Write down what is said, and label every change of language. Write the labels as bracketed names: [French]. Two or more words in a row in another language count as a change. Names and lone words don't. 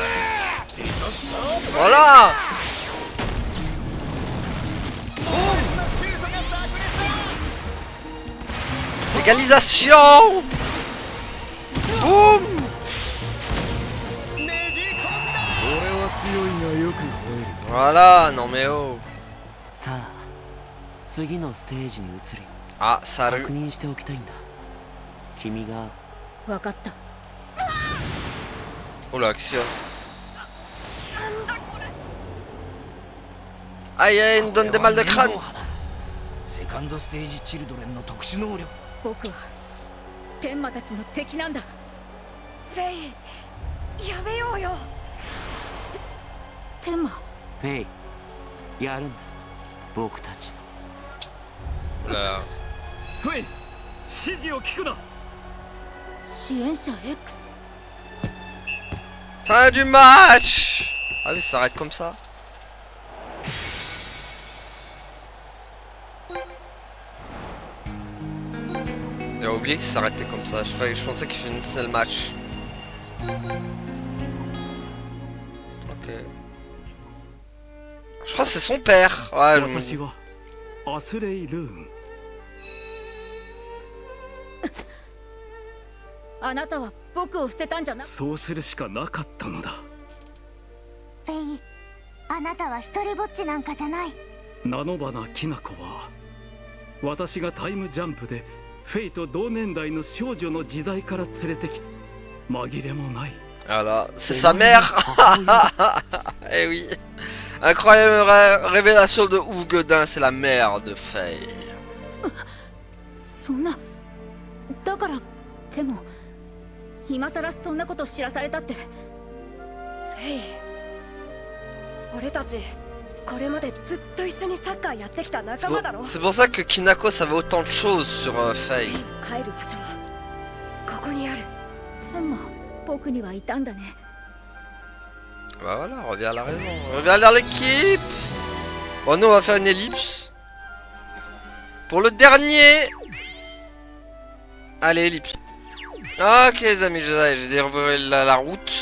[French] Voilà. Égalisation. Boum. Voilà, non mais oh. [Japanese] さあ次のステージに移り [French] Ah, salut. [Japanese] 確認しておきたいんだ。君が分かった。 [French] Oh la action. Aïe aïe, il me donne des mal de crâne. [Japanese] セカンドステージチルドレンの特殊能力。僕は天馬たちの敵なんだ。フェイやめようよ天馬。フェイやるんだ僕たちの。 [French] Là. [Japanese] フェイ指示を聞くな。支援者 X。 [French] Fin du match. Ah oui, ça s'arrête comme ça. J'ai oublié que ça s'arrêtait comme ça. Je pensais qu'il finissait le match. Ok. Je crois que c'est son père. Ouais, je me dis. [Japanese] 私はアスレイ・ルーン。あなたは僕を捨てたんじゃな。そうするしかなかったのだ。フェイ、あなたは一人ぼっちなんかじゃない。ナノバナキナコは私がタイムジャンプでフェイと同年代の少女の時代から連れてきた。紛れもない。 [French] Voilà, c'est sa mère. Eh oui. Incroyable révélation de ouf Godin, c'est la mère de Faye. [Japanese] そんな。だからでも今さらそんなこと知らされたって。フェイ、俺たちこれまでずっと一緒にサッカーやってきた仲間だろ。 [French] C'est pour ça que Kinako savait autant de choses sur Faye. [Japanese] 帰る場所はここにある。でも僕にはいたんだね。 [French] Bah voilà, reviens à la raison. Reviens vers l'équipe. Bon, nous on va faire une ellipse. Pour le dernier. Allez, ellipse. Ok les amis, j'ai déroulé la route.